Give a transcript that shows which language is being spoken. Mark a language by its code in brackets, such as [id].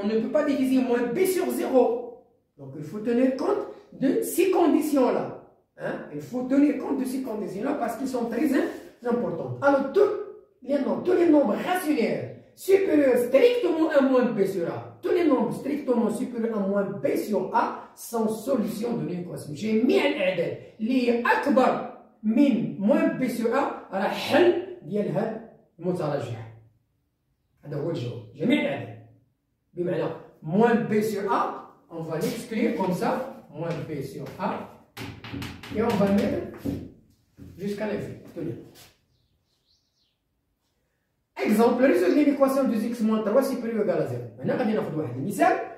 [fr] On ne peut pas diviser moins b sur 0. Donc il faut tenir compte de ces conditions-là. Hein? Il faut tenir compte de ces conditions-là parce qu'ils sont très importants. Alors tous les nombres rationnels supérieurs strictement à moins b sur a, tous les nombres strictement supérieurs à moins b sur a sont solutions de l'équation. [ar] جميع الأعداد اللي هي أكبر من [fr] moins b sur a [ar] راه حل ديال هاد المتراجحة. هذا هو الجواب. جميع الأعداد بمعنى [fr] moins b sur a on va l'exclure comme ça moins b sur a et on va mettre jusqu'à l'infini. Exemple, résoudre l'équation de x moins 3 supérieur ou égal à 0. Maintenant, on va prendre un exemple.